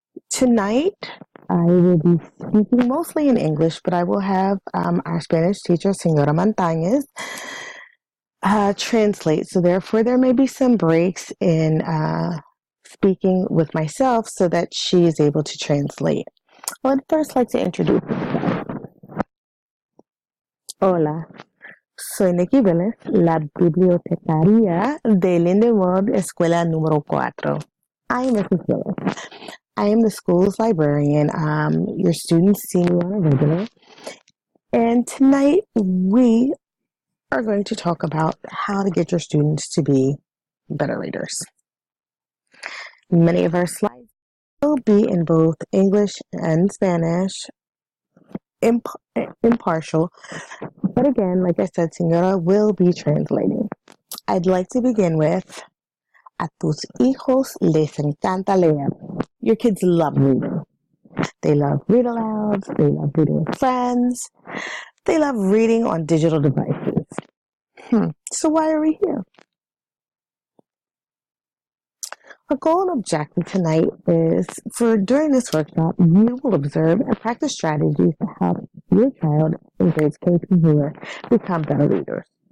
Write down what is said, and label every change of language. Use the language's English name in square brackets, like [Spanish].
[English] Tonight, I will be speaking mostly in English, but I will have our Spanish teacher, Senora Montañez, translate. So therefore, there may be some breaks in speaking with myself so that she is able to translate. I would first like to introduce myself. [Spanish] Hola, soy Nikki Vélez, la bibliotecaria de Lindenwold Escuela número 4. [English] I am Mrs. Vélez. I am the school's librarian. Your students see me on a regular. And tonight we are going to talk about how to get your students to be better readers. Many of our slides will be in both English and Spanish, impartial. But again, like I said, Senora will be translating. I'd like to begin with, [Spanish] a tus hijos les encanta leer. [English] Your kids love reading. They love read alouds, they love reading with friends, they love reading on digital devices. So why are we here? Our goal and objective tonight is during this workshop, you will observe and practice strategies to help your child in grades K through 4 become better readers.